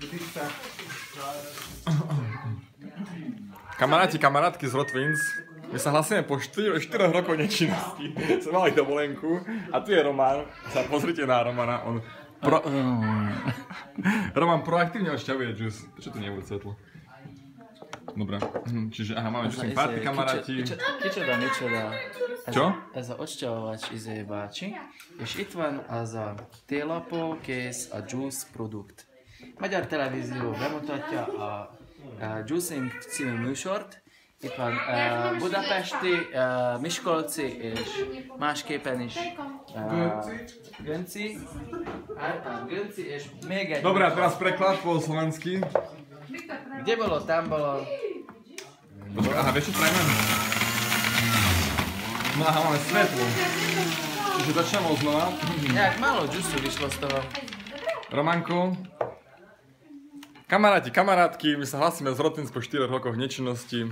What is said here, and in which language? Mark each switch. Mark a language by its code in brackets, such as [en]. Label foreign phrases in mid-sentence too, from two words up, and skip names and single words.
[sk] Kamaráti, kamarátky z Rotvins, my sa hlasíme po 4 rokov nečinnosti. Sme mali dovolenku a tu je Roman. Pozrite na Romana, on... Roman proaktívne odšťavuje džus. Prečo tu nebude svetlo? Dobre, čiže aha, máme [en] juicing party, [sk] kamaráti. [hu] Kicsoda. [sk] Čo? [hu] Ez a odšťavovač bácsi, és itt van az a télapó, kész a juice produkt. Magyar Televízió bemutatja a Juicing című műsort. Itt van budapesti, miskolci és másképpen is Gönci. Gönci és még egy... [sk] Dobre, a teraz preklad po slovensky. Kde bolo? Tam bolo... Aha, vieš čo spravíme? No aha, máme svetlo. Čiže začneme znova. Nejak málo džusu vyšlo z toho. Romanko. Kamaráti, kamarátky, my sa hlasíme z Rotvins po 4 rokoch nečinnosti.